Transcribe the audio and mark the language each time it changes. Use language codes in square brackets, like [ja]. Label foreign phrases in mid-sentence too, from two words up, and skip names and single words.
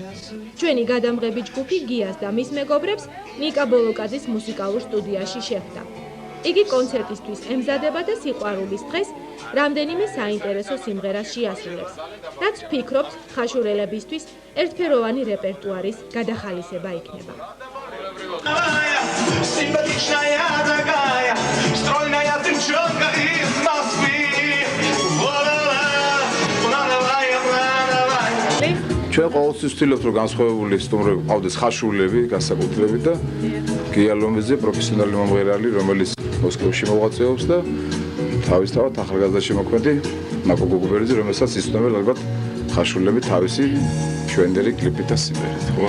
[ka] ჩვენი გადამღები ჯგუფი გიას და მის მეგობრებს ნიკა ბოლოკაძის მუსიკალურ სტუდიაში შეხვდა. იგი კონცერტისთვის ემზადება და სიყვარულის დღეს რამდენიმე საინტერესო სიმღერას შეასრულებს, რაც ვფიქრობთ ხაშურელებისთვის ერთფეროვანი რეპერტუარის გადახალისება იქნება. [ru] Симпатичная такая, стройная девчонка из Москвы. [ka] ჩვენ ყოველთვის ვცდილობთ რომ განსხვავებული სტუმრები ყავდეს ხაშურულები განსაკუთრებით და გია ლომიძე პროფესიონალი მომღერალი რომელიც მოსკოვში მოღვაწეობს და თავისთავად ახალგაზრდა შემოქმედი მაკო გოგუბერიძე რომელსაც იცნობენ ალბათ ხაშურულები თავისი ჩვენდერი კლიპით და სიმღერით.